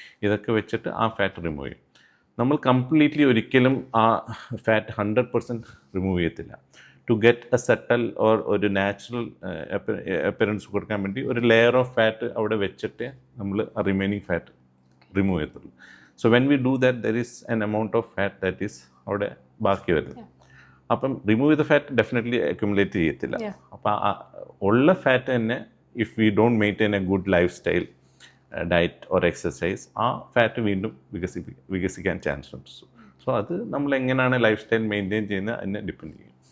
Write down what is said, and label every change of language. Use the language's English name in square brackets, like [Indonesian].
[Malayalam] ഇതൊക്കെ വെച്ചിട്ട് ആ ഫാറ്റ് റിമൂവ് ചെയ്യും. നമ്മൾ കംപ്ലീറ്റ്ലി ഒരിക്കലും ആ ഫാറ്റ് 100% റിമൂവ് ചെയ്യത്തില്ല. [English] to get a subtle or [Malayalam] ഒരു നാച്ചുറൽ അപ്പിയറൻസ് കൊടുക്കാൻ വേണ്ടി ഒരു ലെയർ ഓഫ് ഫാറ്റ് അവിടെ വെച്ചിട്ട് നമ്മൾ ആ റിമൈനിങ് ഫാറ്റ് റിമൂവ് ചെയ്യത്തുള്ളൂ. [English] So when we do that, there is an amount of fat that is [Malayalam] അവിടെ ബാക്കി വരുന്നത്. അപ്പം റിമൂവ് ചെയ്ത ഫാറ്റ് ഡെഫിനറ്റ്ലി അക്യുമുലേറ്റ് ചെയ്യത്തില്ല. അപ്പം ഉള്ള ഫാറ്റ് തന്നെ [English] if we don't maintain a good lifestyle, diet or exercise, [Malayalam] ആ ഫാറ്റ് വീണ്ടും വികസിക്കാൻ ചാൻസ് ഉണ്ട്. സോ അത് നമ്മൾ എങ്ങനെയാണ് ലൈഫ് സ്റ്റൈൽ മെയിൻറ്റെയിൻ ചെയ്യുന്നത് അതിനെ ഡിപ്പെൻഡ് ചെയ്യും.